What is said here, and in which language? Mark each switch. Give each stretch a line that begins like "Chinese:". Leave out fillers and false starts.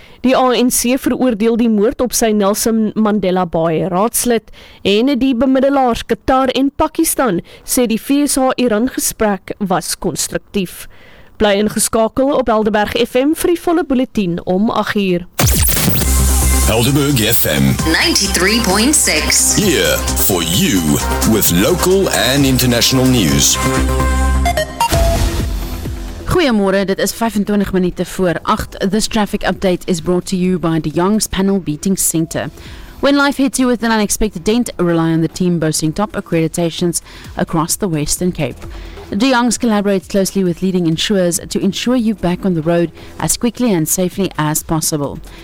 Afrikaans: Die ANC veroordeel die moord op sy Nelson Mandela Bay raadslid en die bemiddelaars Qatar en Pakistan sê die VSA-Iran gesprek was konstruktief. Bly ingeskakel op Helderberg FM vir die volle bulletin om 8:00. Helderberg FM 93.6.
English: Here for you with local and international news.
Afrikaans: Goeiemôre, dit is 25 minute voor 8.
English: This traffic update is brought to you by the Young's Panel Beating Center. When life hits you with an unexpected dent, rely on the team boasting top accreditations across the Western Cape. De Jongs collaborates closely with leading insurers to ensure you back on the road as quickly and safely as possible.